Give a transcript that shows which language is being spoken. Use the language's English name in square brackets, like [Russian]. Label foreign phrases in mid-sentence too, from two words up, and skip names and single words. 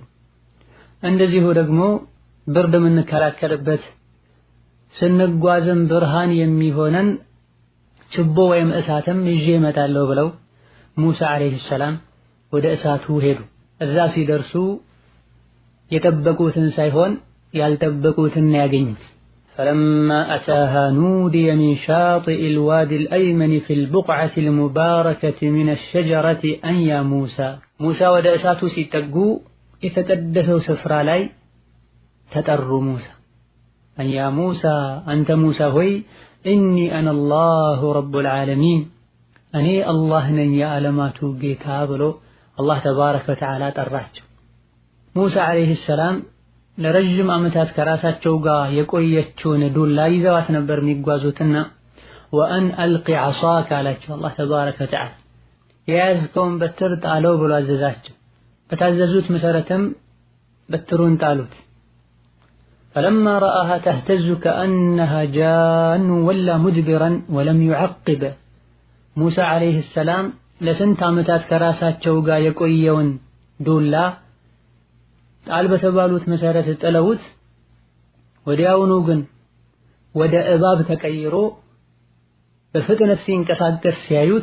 [Amharic] እንደዚሁ ደግሞ ብርድ የምንከላከልበት ስንጓዝም ብርሃን የሚሆነን ችቦ ወይም እሳትም ይዤ እመጣለሁ ብለው ሙሳ [Arabic] عليه السلام [Amharic] ወደ እሳቱ ሄዱ። እዛ ሲደርሱ የጠበቁትን ሳይሆን ያልጠበቁትን [Arabic] ያገኙት። فلما أتاها نودي من شاطئ الوادي الأيمن في البقعة المباركة من الشجرة أن يا موسى موسى ودا [Amharic] እሳቱ ሲጠጉ የተቀደሰው ስፍራ ላይ ተጠሩ [Arabic] موسى أن يا موسى أنت موسى [Amharic] ሆይ إني [Arabic] أنا الله رب العالمين أني الله [Amharic] ነኝ የዓለማቱ ጌታ ብሎ አላህ ተባረከ ወተዓላ ጠራቸው። ሙሳ [Arabic] عليه السلام [Amharic] ለረጅም ዓመታት ከራሳቸው ጋር የቆየችውን ዱላ ይዘዋት ነበር የሚጓዙትና [Arabic] وأن ألق عصاك [Amharic] አላቸው አላህ [Arabic] تبارك وتعالى። [Amharic] የያዝከውን በትር ጣለው ብሎ አዘዛቸው። በታዘዙት መሰረትም በትሩን ጣሉት። [Arabic] فلما رآها تهتز كأنها جان ولا مدبرا ولم يعقب [Amharic] ሙሳ [Arabic] عليه السلام [Amharic] ለስንት ዓመታት ከራሳቸው ጋር የቆየውን ዱላ ጣል በተባሉት መሰረት ጥለውት ወዲያውኑ ግን ወደ እባብ ተቀይሮ በፍጥነት ሲንቀሳቀስ ሲያዩት